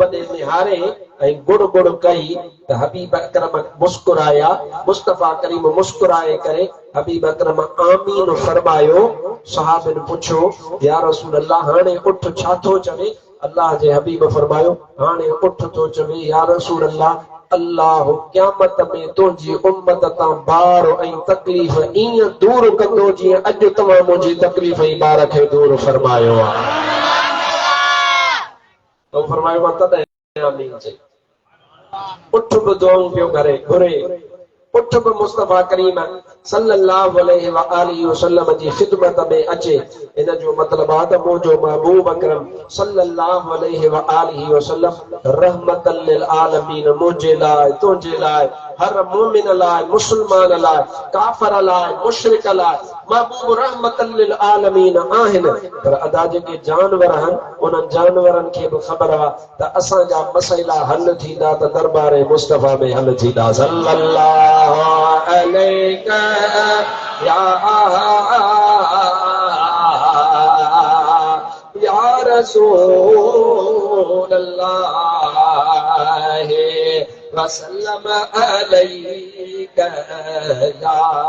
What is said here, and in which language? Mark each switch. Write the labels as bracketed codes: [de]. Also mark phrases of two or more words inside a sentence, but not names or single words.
[sd] ॾे निहारे ऐं गुड़ गुड़ कई त हबीब अकरम मुस्कुराया मुस्तफ़ा करीम मुस्कुराए करे हबीब अकरम आमीन फरमायो सहाबनि पुछो [ar] يا رسول الله [sd] हाणे उठ छा थो चवे अल्लाह जे हबीब फरमायो हाणे उठ थो चवे [ar] يا رسول الله [sd] अल्लाह क़यामत में तुंहिंजी उम्मत तां बार ऐं तकलीफ़ ईअं दूर कंदो जीअं अॼु तव्हां मुंहिंजी तकलीफ़ ऐं बार खे दूर फरमायो आहे तो फरमायो मां तॾहिं आमीन चई उठ बि दुआऊं पियो करे घुरे उठ बि मुस्तफ़ा करीम [ar] صلى الله عليه وآله وسلم [sd] जी ख़िदमत में अचे इन जो मतिलबु आहे त मुंहिंजो महबूब अकरम [ar] صلى الله عليه و وآله وسلم رحمة للعالمين [sd] मुंहिंजे लाइ तुंहिंजे लाइ हर मोमिन लाइ मुस्लमान लाइ काफ़िर लाइ मुशरिक लाइ महबूब [ar] رحمة للعالمين [sd] आहिनि पर अदा जेके जानवर आहिनि उन्हनि जानवरनि खे बि ख़बर आहे त असांजा मसइला हल थींदा त दरबार मुस्तफ़ा में हल थींदा [ar] صلى الله عليه يا رسول الله وسلم عليك يا